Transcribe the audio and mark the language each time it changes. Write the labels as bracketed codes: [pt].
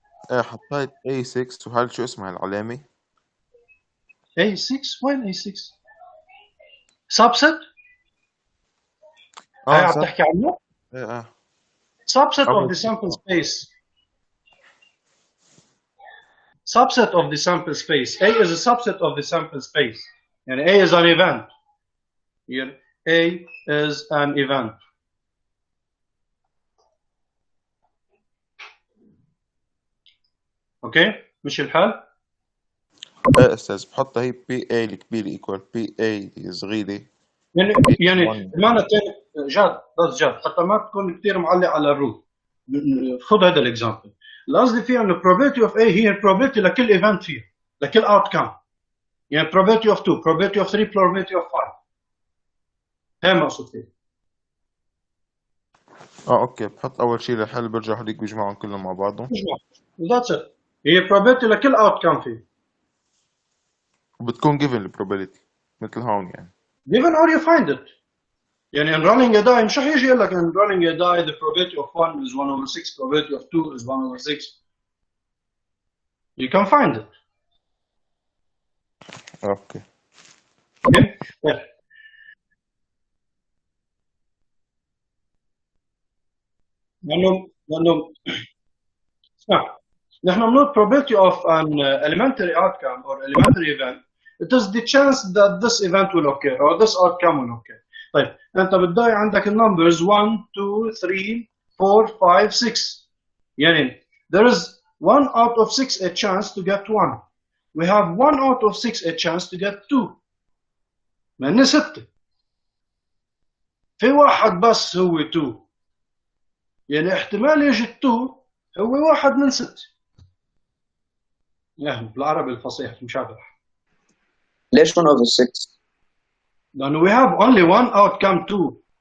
[ar] إيه حطيت A6 وهل شو اسمها العلامة؟ A6 وين A6؟ subset؟ هاي عم تحكي عنه؟ إيه [en] subset of the sample space. Subset of the sample space. A is a subset of the sample space. And A is an event. Here, A is an event. [ar] Okay? مش الحال؟ ايه استاذ بحطها هي بي اي الكبير ايكوال بي اي الصغيره يعني بمعنى ثاني جاد بس جاد حتى ما تكون كثير معلق على الروت. خذ هذا الاكزامبل. القصد فيه انه [en] probability of A [ar] هي probability لكل ايفنت فيه، لكل outcome. يعني [en] probability of 2, probability of 3, probability of 5. [ar] هي مقصود فيه. اوكي بحط اول شيء للحل برجع هذيك بجمعهم كلهم مع بعضهم. [en] That's it. [ar] هي probability لكل outcome فيه. وبتكون given البروبابيلتي مثل هون يعني. [en] Given or you find it. [ar] يعني [en] in running a die مش رح يجي يقول لك in running a die the probability of 1 is 1 over 6, probability of 2 is 1 over 6. You can find it. [ar] اوكي. [en] Okay. Yeah. [ar] لأنه اسمع نحن بنقول [en] probability of an elementary outcome or elementary event. It is the chance that this event will occur or this outcome will occur. [ar] طيب أنت بالداي عندك النمبرز 1 2 3 4 5 6 يعني [en] there is 1 out of 6 a chance to get 1. We have 1 out of 6 a chance to get 2. [ar] من 6 في واحد بس هو 2 يعني احتمال يجي 2 هو واحد من 6. يعني بالعربي الفصيح مشابه. ليش 1 over 6؟ لأنه [en] we have only one outcome 2.